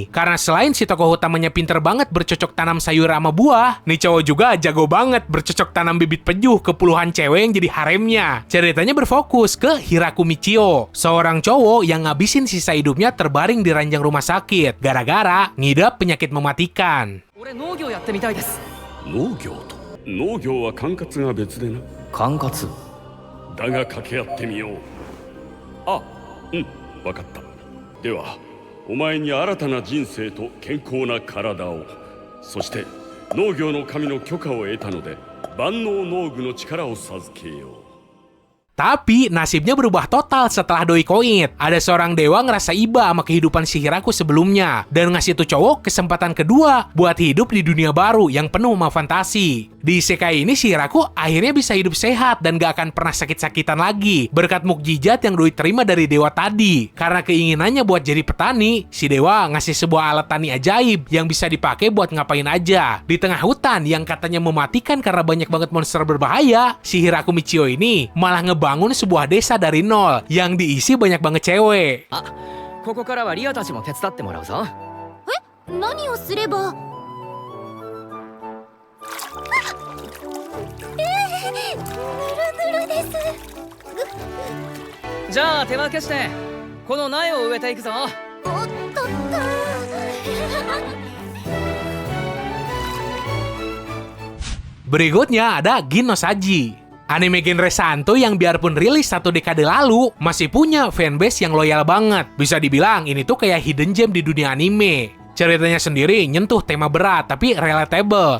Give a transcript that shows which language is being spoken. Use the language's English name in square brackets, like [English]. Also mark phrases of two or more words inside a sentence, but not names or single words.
[Indonesian] Karena selain si tokoh utamanya pinter banget bercocok tanam sayur sama buah, nih cowok juga jago banget bercocok tanam bibit pejuh ke puluhan cewek yang jadi haremnya. Ceritanya berfokus ke Hiraku Michio, seorang cowok yang ngabisin sisa hidupnya terbaring di ranjang rumah sakit gara-gara ngidap penyakit mematikan. [Japanese] 農業と農業は管轄が別でな管轄だが掛け合ってみようあ、うん、分かったではお前に新たな人生と健康な体をそして農業の神の許可を得たので万能農具の力を授けよう [Indonesian] Tapi nasibnya berubah total setelah doi koit. Ada seorang dewa ngerasa iba sama kehidupan si Hiraku sebelumnya dan ngasih tuh cowok kesempatan kedua buat hidup di dunia baru yang penuh sama fantasi. Di isekai ini si Hiraku akhirnya bisa hidup sehat dan gak akan pernah sakit-sakitan lagi berkat mukjizat yang doi terima dari dewa tadi. Karena keinginannya buat jadi petani, si dewa ngasih sebuah alat tani ajaib yang bisa dipakai buat ngapain aja. Di tengah hutan yang katanya mematikan karena banyak banget monster berbahaya, si Hiraku Michio ini malah ngebangun sebuah desa dari nol yang diisi banyak banget cewek. [Japanese] ここからはリアたちも手伝ってもらうぞ。何をすればぬるぬるですじゃあ手分けしてこの苗を植えていくぞ。おっとっと [Indonesian] Berikutnya ada Gin no Saji. Anime genre santuy yang biarpun rilis 1 dekade lalu, masih punya fanbase yang loyal banget. Bisa dibilang ini tuh kayak [English] hidden gem [Indonesian] di dunia anime. Ceritanya sendiri nyentuh tema berat tapi relatable.